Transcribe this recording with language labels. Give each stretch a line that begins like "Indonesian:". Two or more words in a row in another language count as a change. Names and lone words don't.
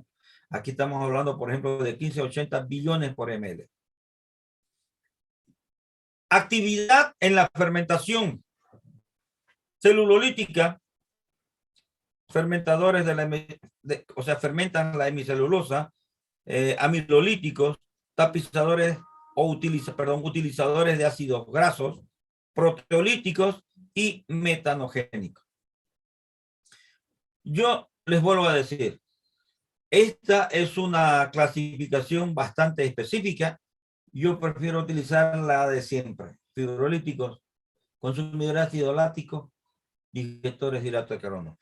Spanish: Aquí estamos hablando, por ejemplo, de 15 a 80 billones por ml. Actividad en la fermentación celulolítica. Fermentadores o sea, fermentan la hemicelulosa, amilolíticos, tapizadores o utilizadores de ácidos grasos, proteolíticos y metanogénicos. Yo les vuelvo a decir, esta es una clasificación bastante específica. Yo prefiero utilizar la de siempre. Fibrolíticos, consumidores de ácido láctico, digestores de hidrato de carbono.